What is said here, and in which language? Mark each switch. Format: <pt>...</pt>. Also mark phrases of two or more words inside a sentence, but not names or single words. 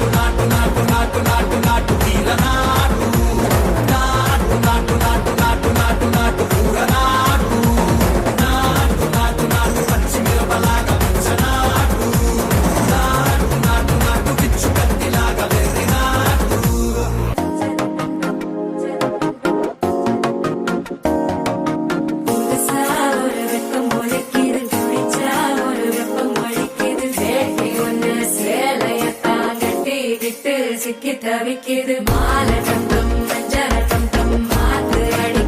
<te>నాటు నాటు నాటు నాటు నాటు తీర నాటు నాటు నాటు నాటు నాటు నాటు నాటు కూర నాటు నాటు నాటు నాటు పచ్చి మిరపలాగా నాటు నాటు నాటు నాటు పిచ్చు కత్తిలాగా వెర్రి నాటు.</te> <ta>சிக்கி தவிக்குது மால டம்டம் மஞ்சள டம்டம் மாத்து அடிக்க</ta>